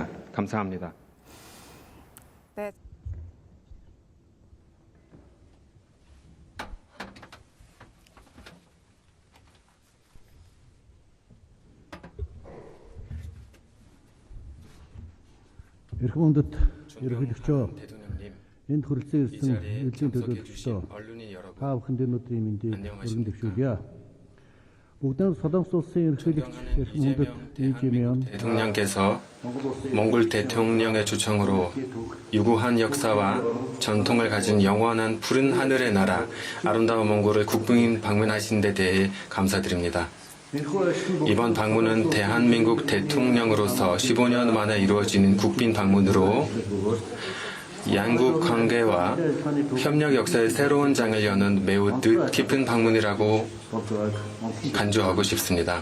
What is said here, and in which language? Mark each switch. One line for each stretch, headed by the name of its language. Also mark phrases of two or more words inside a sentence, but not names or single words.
Korean: 감사합니다. 네.
Mongolian: Эрхэм хүндэт ерөнхийлөгчөө
Korean: 대통령님,
Mongolian: энд хүрэлцэн
Korean: 이
Mongolian: ирсэн
Korean: 자리에
Mongolian: элчийн
Korean: 참석해
Mongolian: төлөөлөгчдөө
Korean: 주신 언론인 여러분,
Mongolian: та бүхэнд өнөөдрийн мэндийг
Korean: 안녕하십니까?
Mongolian: өргөн дэвшүүлье. Бүгдээр Солонгос улсын ерөнхийлөгч эрхэм хүндэт Ижимyon
Korean: 대통령께서 몽골 대통령의 초청으로 유구한 역사와 전통을 가진 영원한 푸른 하늘의 나라 아름다운 몽골을 국빈 방문하신 데 대해 감사드립니다. 이번 방문은 대한민국 대통령으로서 15년 만에 이루어지는 국빈 방문으로 양국 관계와 협력 역사의 새로운 장을 여는 매우 뜻깊은 방문이라고 간주하고 싶습니다.